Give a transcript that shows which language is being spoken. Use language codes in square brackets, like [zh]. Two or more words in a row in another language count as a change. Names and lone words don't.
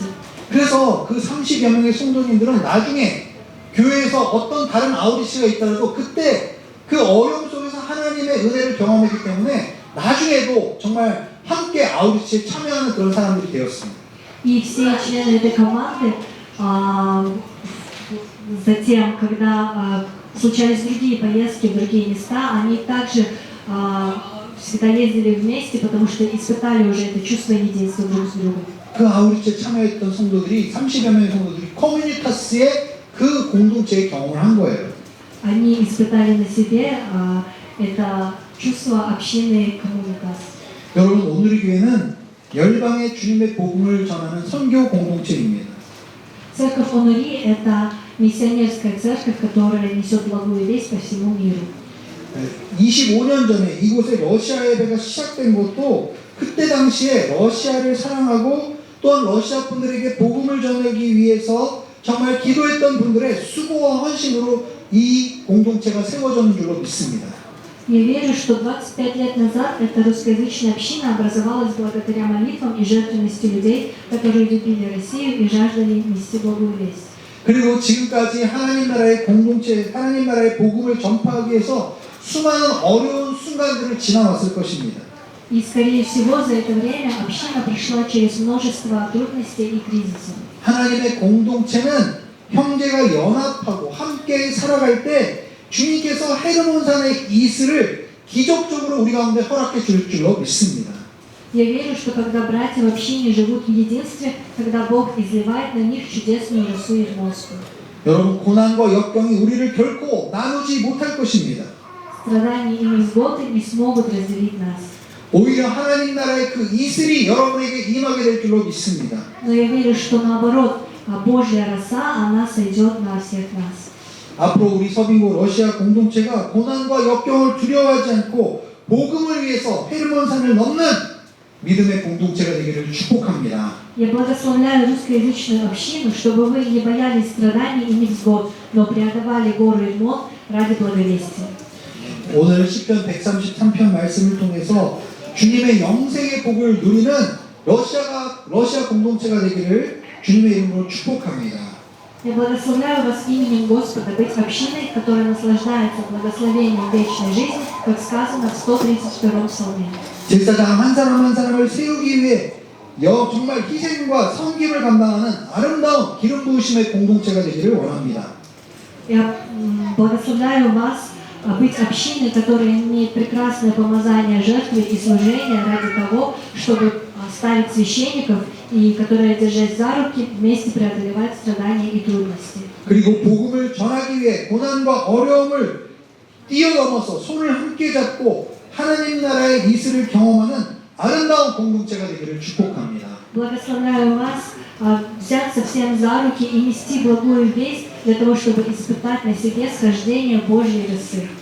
[ko] 그래서 그 30여 명의 성도님들은 나중에 교회에서 어떤 다른 아우리치가 있더라도 그때 그 어려움 속에서 하나님의 은혜를 경험했기 때문에 나중에도 정말 함께 아우리치에 참여하는 그런 사람들이 되었습니다. [ru] И все члены этой команды затем, когда случались другие поездки в другие места, они также всегда ездили вместе, потому что испытали уже это чувство единства друг с другом. [ko] 그 아우리치에 참여했던 성도들이 30여 명의 성도들이 커뮤니타스의 그 공동체의 경험을 한 거예요. [ru] Они испытали на себе это чувство общины коммуникации. [ko] 여러분 오늘의 교회는 열방의 주님의 복음을 전하는 선교 공동체입니다. [ru] Церковь Онури – это миссионерская церковь, которая несет благую весть по всему миру. [ko] 25년 전에 이곳에 러시아 예배가 시작된 것도 그때 당시에 러시아를 사랑하고 또한 러시아 분들에게 복음을 전하기 위해서 정말 기도했던 분들의 수고와 헌신으로 이 공동체가 세워졌는 줄로 믿습니다. [ru] Я верю, что 25 лет назад эта русскоязычная община образовалась благодаря молитвам и жертвенности людей, которые любили Россию и жаждали нести благую весть. [ko] 그리고 지금까지 하나님 나라의 공동체, 하나님 나라의 복음을 전파하기 위해서 수많은 어려운 순간들을 지나왔을 것입니다. [ru] И, скорее всего, за это время община прошла через множество трудностей и кризисов. [ko] 하나님의 공동체는 형제가 연합하고 함께 살아갈 때 주님께서 헤르몬산의 이슬을 기적적으로 우리 가운데 허락해 줄 줄로 믿습니다. [ru] Я верю, что когда братья в общине живут в единстве, когда Бог изливает на них чудесную росу и гноску. [ko] 여러분 고난과 역경이 우리를 결코 나누지 못할 것입니다. [ru] Страдания и невзгоды не смогут разделить нас. [ko] 오히려 하나님 나라의 그 이슬이 여러분에게 임하게 될 줄로 믿습니다. [ru] Но я верю, что наоборот, Божья роса, она сойдет на всех нас. [ko] 앞으로 우리 서빙고 러시아 공동체가 고난과 역경을 두려워하지 않고 복음을 위해서 헤르몬산을 넘는 믿음의 공동체가 되기를 축복합니다. [ru] Я благословляю русскоязычную общину, чтобы вы не боялись страданий и невзгод, но преодолевали горы и мод ради благовестия. [ko] 오늘 시편 133편 말씀을 통해서 주님의 영생의 복을 누리는 러시아 공동체가 되기를 주님의 이름으로 축복합니다. [ru] Я благословляю вас именем Господа быть общиной, которая наслаждается благословением вечной жизни, как сказано в 132-м псалме. [ko] 제사장 한 사람 한 사람을 세우기 위해 정말 희생과 섬김을 감당하는 아름다운 기름 부으심의 공동체가 되기를 원합니다. [ru] Я благословляю вас быть общиной, которая имеет прекрасное помазание жертвы и служения ради того, чтобы ставить священников и которая, держась за руки, вместе преодолевает страдания и трудности. [ko] 그리고 복음을 전하기 위해 고난과 어려움을 뛰어넘어서 손을 함께 잡고 하나님 나라의 이슬을 경험하는 아름다운 공동체가 되기를 축복합니다. [ru] Благословляю вас взяться всем за руки и нести благую весть для того, чтобы испытать на себе схождение Божьей росы.